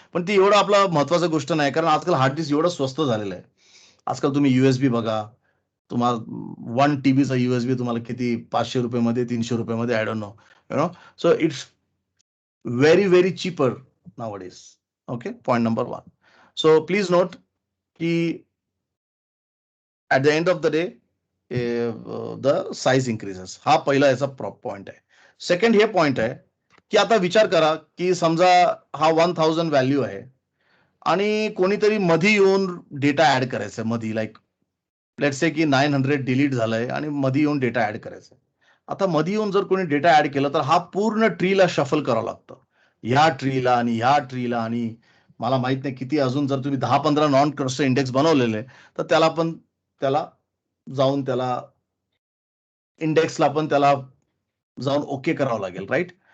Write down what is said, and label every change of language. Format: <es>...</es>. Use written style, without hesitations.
<mr>पण ती एवढं आपला महत्वाचं गोष्ट नाही, कारण आजकाल हार्ड डिस्क एवढं स्वस्त झालेलं आहे. आजकाल तुम्ही USB बघा, तुम्हाला 1 TB चा USB तुम्हाला किती, 500 रुपये, 300 रुपये,</mr> <en>I don't know, you know. So it's very very cheaper nowadays. Okay, point number 1. So please note की at the end of the day the size increases.</en> <mr>हा पहिला याचा पॉइंट आहे. सेकंड हे पॉइंट आहे की आता विचार करा की समजा हा 1000 व्हॅल्यू आहे आणि कोणीतरी मधी येऊन डेटा ऍड करायचा, मधी</mr> <en>like let's say</en> <mr>की 900 डिलीट झालंय आणि मधी येऊन डेटा ऍड करायचा. आता मधी येऊन जर कोणी डेटा ऍड केलं तर हा पूर्ण ट्रीला शफल करावं लागतं, ह्या ट्रीला आणि ह्या ट्रीला, आणि मला माहित नाही किती, अजून जर तुम्ही 10-15 नॉन क्लस्टर इंडेक्स बनवलेले तर त्याला जाऊन इंडेक्सला पण त्याला जाऊन ओके करावं लागेल, राईट.</mr>